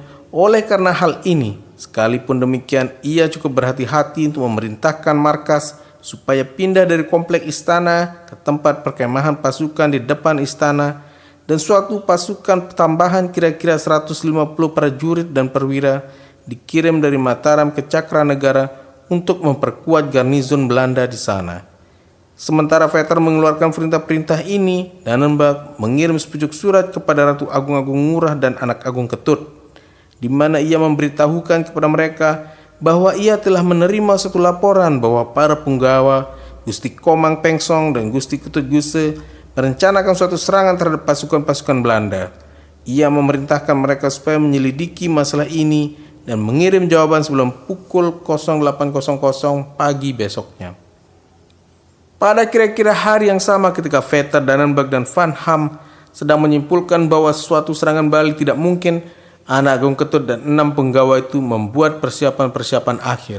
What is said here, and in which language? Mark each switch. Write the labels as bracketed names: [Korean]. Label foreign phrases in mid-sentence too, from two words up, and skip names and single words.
[Indonesian] Oleh karena hal ini, sekalipun demikian, ia cukup berhati-hati untuk memerintahkan markas supaya pindah dari komplek istana ke tempat perkemahan pasukan di depan istana, dan suatu pasukan tambahan kira-kira 150 prajurit dan perwira dikirim dari Mataram ke Cakranegara untuk memperkuat garnizon Belanda di sana. Sementara Vetter mengeluarkan perintah-perintah ini, Danenberg mengirim sepucuk surat kepada Ratu Agung-Agung Ngurah dan anak Agung Ketut, di mana ia memberitahukan kepada mereka bahwa ia telah menerima satu laporan bahwa para punggawa, Gusti Komang Pengsong dan Gusti Ketut Guse merencanakan suatu serangan terhadap pasukan-pasukan Belanda. Ia memerintahkan mereka supaya menyelidiki masalah ini dan mengirim jawaban sebelum pukul 08.00 pagi besoknya. Pada kira-kira hari yang sama ketika Vetter, Danenberg dan Van Ham sedang menyimpulkan bahwa suatu serangan balik tidak mungkin, anak Agung Ketut dan 6 penggawa itu membuat persiapan-persiapan akhir.